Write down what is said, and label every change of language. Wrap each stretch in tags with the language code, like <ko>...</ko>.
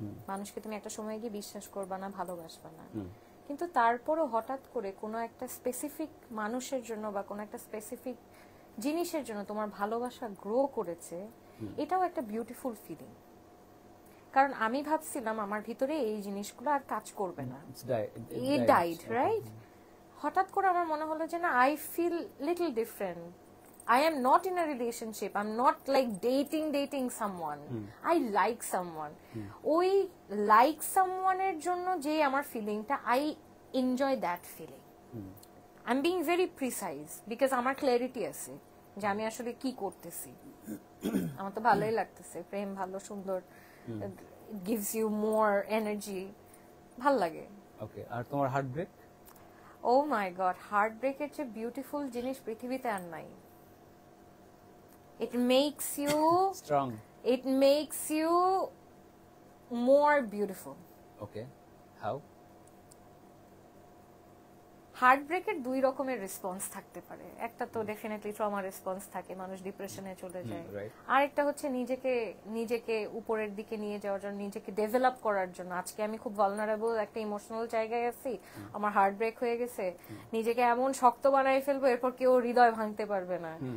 <bn>মানুষকে তুমি একটা সময় গিয়ে বিশ্বাস করবা না, ভালোবাসবা না। কিন্তু তারপরও হঠাৎ করে কোনো একটা স্পেসিফিক মানুষের জন্য বা কোনো একটা স্পেসিফিক জিনিসের জন্য তোমার ভালোবাসা গ্রো করেছে, এটাও একটা বিউটিফুল ফিলিং। কারণ আমি ভাবছিলাম আমার ভিতরে এই জিনিসগুলো আর কাজ করবে না,</bn> <en>it died, right?</en> <bn>হঠাৎ করে আমার মনে হলো যে না,</bn> <en>I feel little different. I am not in a relationship. I'm not like dating someone. I like someone.</en> <bn>ওই</bn> <en>like someone</en> <bn>এর জন্য যে আমার ফিলিংটা,</bn> <en>I enjoy that feeling. I'm being very precise because</en> <bn>আমার ক্ল্যারিটি আছে যে আমি আসলে কি করতেছি। আমার তো ভালোই লাগতেছে, প্রেম ভালো সুন্দর,</bn> <en>it gives you more energy,</en> <bn>ভাল লাগে। ওকে, আর তোমার heart break?</bn> <en>Oh my god,</en> <bn>heartbreak এর চেয়ে বিউটিফুল জিনিস পৃথিবীতে আর নাই।</bn> <en>It makes you strong. It makes you more beautiful. Okay, how?</en> <bn>Heart ব্রেকের দুই রকমের রেসপন্স থাকতে পারে। একটা তো ডেফিনেটলি ট্রমা রেসপন্স থাকে, মানুষ ডিপ্রেশনে চলে যায়।</bn> <en>right.</en> <bn>আরেকটা হচ্ছে নিজেকে উপরের দিকে নিয়ে যাওয়ার জন্য, নিজেকে ডেভেলপ করার জন্য। আজকে আমি খুব ভালনারেবল একটা ইমোশনাল জায়গায় আছি, আমার হার্ট ব্রেক হয়ে গেছে, নিজেকে এমন শক্ত বানাই ফেলবো এরপর কেউ হৃদয় ভাঙতে পারবে না।</bn>